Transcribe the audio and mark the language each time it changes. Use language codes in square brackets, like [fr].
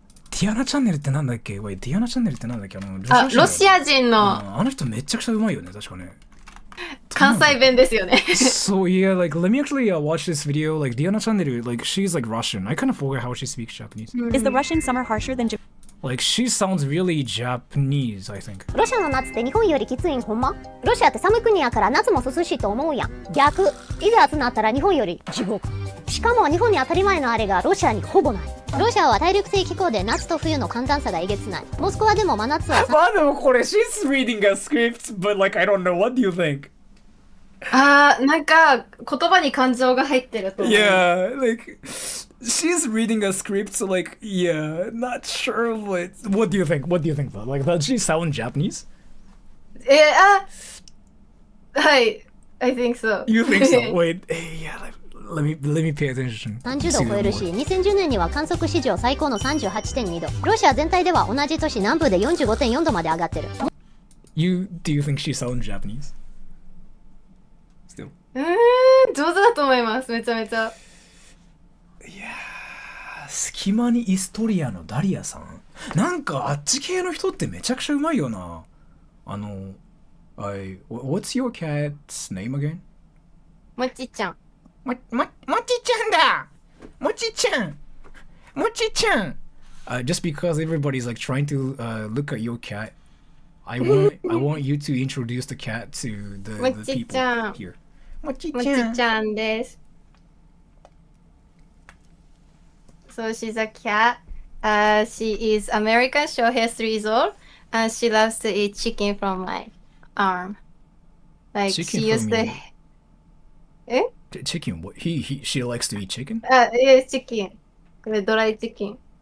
[ja] ディアナチャンネルってなんだっけ？ディアナチャンネルってなんだっけ？ロシア人のあの人めちゃくちゃうまいよね、確かね。関西弁ですよね。 [en] So yeah, like let me actually watch this video. Like Diana Chandler, like she's like Russian. I kind of forget how she speaks Japanese. Is the Russian summer harsher than Japan? Like she sounds really Japanese, I think. [ja] ロシアの夏って日本よりきついんほんま？ロシアって寒い国やから夏も涼しいと思うやん。逆。いざ暑なったら日本より地獄。しかも日本に当たり前のあれがロシアにほぼない。ロシアは大陸性気候で夏と冬の寒暖差がえげつない。モスクワでも真夏は。まあでもこれ [en] she's reading a script, but like I don't know. What do you think? [ja] なんか言葉に感情が入ってると思う。 [en] Yeah, like she's reading a script, so like yeah, not sure what do you think? What do you think though? Like does she sound Japanese? はい、I think so. You think so? Wait, yeah, let me pay attention. [ja] 30度を超えるし、2010年には観測史上最高の 38.2 度。ロシア全体では同じ年南部で 45.4 度まで上がってる。 [en] Do you think she sounds Japanese? Still. [ja] 上手だと思います。めちゃめちゃ。隙間にイストリアのダリアさん。なんかあっち系の人ってめちゃくちゃうまいよな。 [en] What's your cat's name again? [ja] もちちゃん。もちちゃんだ。もちちゃん。もちちゃん。 [en] Just because everybody's like trying to look at your cat, I want you to introduce the cat to the people here. もちちゃんです。 So she's a cat. She is American, short hair, 3 years old, and she loves to eat chicken from my arm. Like chicken she used to. Chicken? What? She likes to eat chicken? Yes, chicken. [ja] これドライチキン。